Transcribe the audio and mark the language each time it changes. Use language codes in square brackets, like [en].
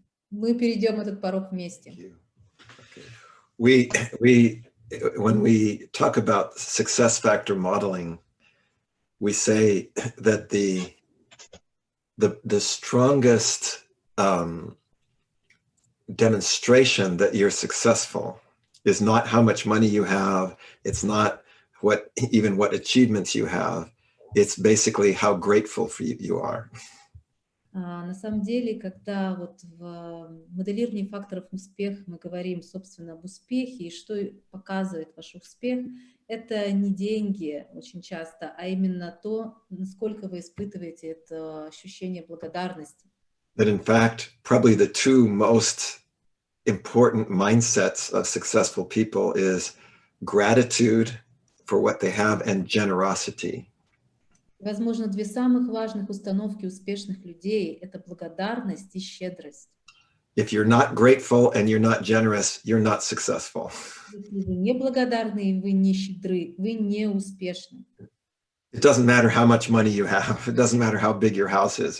[ru] Мы перейдем этот порог вместе. [en] When we talk about success factor modeling, we say that the strongest demonstration that you're successful is not how much money you have. It's not what achievements you have. It's basically how grateful for you are. [ru] На самом деле, когда вот в моделировании факторов успеха мы говорим, собственно, об успехе и что показывает ваш успех, это не деньги очень часто, а именно то, насколько вы испытываете это ощущение благодарности. [en] That in fact, probably the two most important mindsets of successful people is gratitude for what they have and generosity. [ru] Возможно, две самых важных установки успешных людей – это благодарность и щедрость. [en] If you're not grateful and you're not generous, you're not successful. [ru] Если вы не благодарны и вы не щедры, вы не успешны. [en] It doesn't matter how much money you have. It doesn't matter how big your house is.